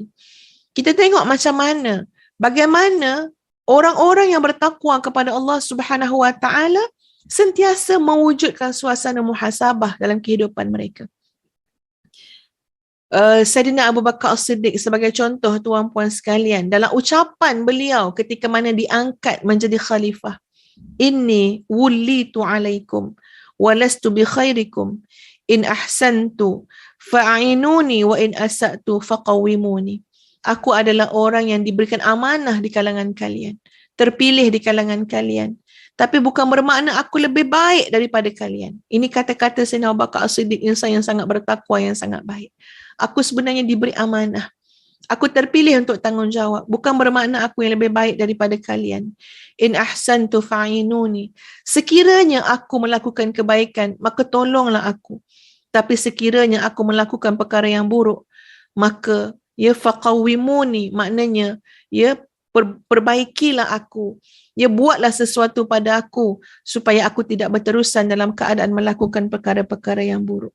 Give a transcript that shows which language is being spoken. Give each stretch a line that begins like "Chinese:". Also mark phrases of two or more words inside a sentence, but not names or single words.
Malay: Kita tengok macam mana, bagaimana orang-orang yang bertakwa kepada Allah
Arabic: سبحانه وتعالى
Malay: sentiasa mewujudkan suasana muhasabah dalam kehidupan mereka. Saidina Abu Bakar As-Siddiq sebagai contoh tuan-puan sekalian, dalam ucapan beliau ketika mana diangkat menjadi khalifah,
Arabic: إني وليت عليكم ولست بخيركم إن أحسنت فأعينوني وإن أسأت فقوموني.
Malay: Aku adalah orang yang diberikan amanah di kalangan kalian, terpilih di kalangan kalian, tapi bukan bermakna aku lebih baik daripada kalian. Ini kata-kata Saidina Abu Bakar As-Siddiq, insan yang sangat bertakwa, yang sangat baik. Aku sebenarnya diberi amanah. Aku terpilih untuk tanggungjawab. Bukan bermakna aku yang lebih baik daripada kalian.
Arabic: إن أحسنت فأعينوني.
Malay: Sekiranya aku melakukan kebaikan, maka tolonglah aku. Tapi sekiranya aku melakukan perkara yang buruk, maka ya faqawwimuni, maknanya ya perbaikilah aku. Ya buatlah sesuatu pada aku supaya aku tidak berterusan dalam keadaan melakukan perkara-perkara yang buruk.